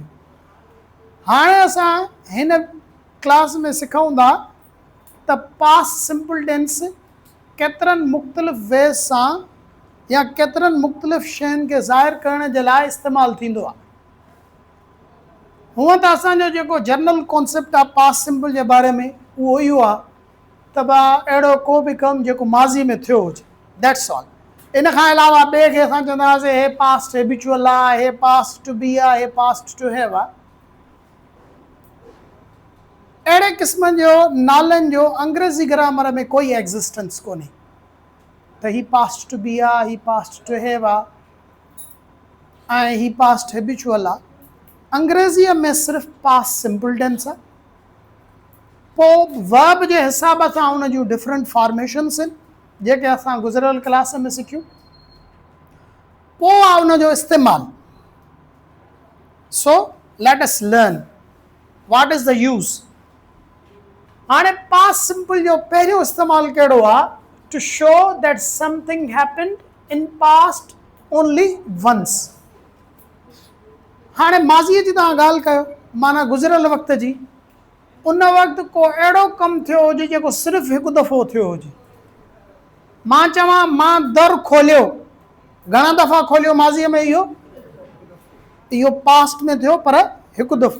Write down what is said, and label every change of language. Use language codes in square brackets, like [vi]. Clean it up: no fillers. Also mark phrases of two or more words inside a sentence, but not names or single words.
[sd] हाणे असां हिन क्लास में सिखूं था त [en] past simple tense [sd] केतिरनि मुख़्तलिफ़ वेज़ सां या केतिरनि मुख़्तलिफ़ शयुनि खे ज़ाहिर करण जे लाइ इस्तेमालु थींदो आहे। हूअं त असांजो जेको [en] general concept [sd] आहे [en] past simple [sd] जे बारे में उहो इहो आहे त अहिड़ो को बि कमु जेको माज़ी में थियो हुजे, [en] that's all. [sd] इन खां अलावा ॿिए खे असां चवंदा हुआसीं हे [en] past habitual [sd] आहे, हे [en] past to be [sd] आहे, हे [en] past to have [sd] आहे। अहिड़े क़िस्म जो नालनि जो अंग्रेज़ी ग्रामर में कोई एग्ज़िस्टेंस कोन्हे त ही [en] past to be [sd] आहे, ही [en] past to have [sd] आहे ऐं ही [en] past habitual [sd] आहे। अंग्रेज़ीअ में सिर्फ़ु [en] past simple tense [sd] आहे। पोइ वर्ब जे हिसाब सां उन जूं [en] different formations [sd] आहिनि जेके असां गुज़िरियल क्लास में सिखियूं। पोइ आहे उन जो इस्तेमालु। [en] so let us learn what is the use. [sd] हाणे [en] past simple [sd] जो पहिरियों इस्तेमालु कहिड़ो आहे? [en] to show that something happened in past only once. [sd] हाणे माज़ीअ जी तव्हां ॻाल्हि कयो, माना गुज़िरियल वक़्त जी। उन वक़्तु को अहिड़ो कमु थियो हुजे जेको सिर्फ़ु हिकु दफ़ो थियो हुजे। मां चवां मां दर खोलियो, घणा दफ़ा खोलियो माज़ीअ में? इहो पास्ट में थियो पर हिकु दफ़ो।